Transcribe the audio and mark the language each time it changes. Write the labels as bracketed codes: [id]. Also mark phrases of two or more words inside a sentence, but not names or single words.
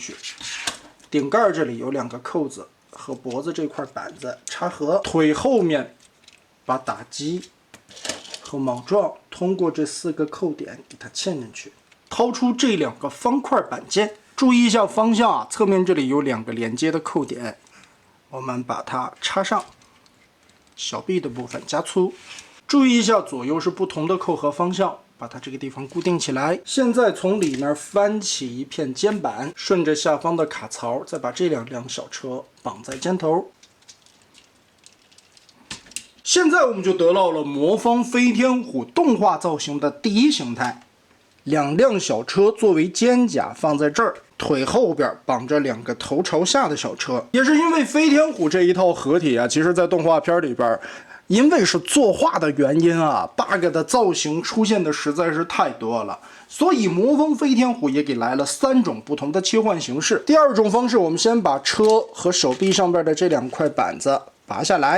[zh] 去，頂蓋這裡有2個扣子和脖子這塊板子插合，腿後面把打击和錨狀通過這4個扣點給它嵌進去，掏出這2個方塊板件，注意一下方向啊，側面這裡有2個連接的扣點，我們把它插上，小臂的部分加粗，注意一下左右是不同的扣合方向，把它这个地方固定起来。现在从里面翻起一片肩板，顺着下方的卡槽，再把这两辆小车绑在肩头。现在我们就得到了魔方飞天虎动画造型的第1形态，2辆小车作为肩甲放在这儿，腿后边綁着2個頭朝下的小車。也是因為飛天虎這一套合體啊，其實在動畫片裡邊，因為是作畫的原因啊 ，bug 的造型出現的實在是太多了，所以魔方飛天虎也給來了3種不同的切換形式。第2種方式，我們先把車和手臂上邊的這2塊板子拔下來。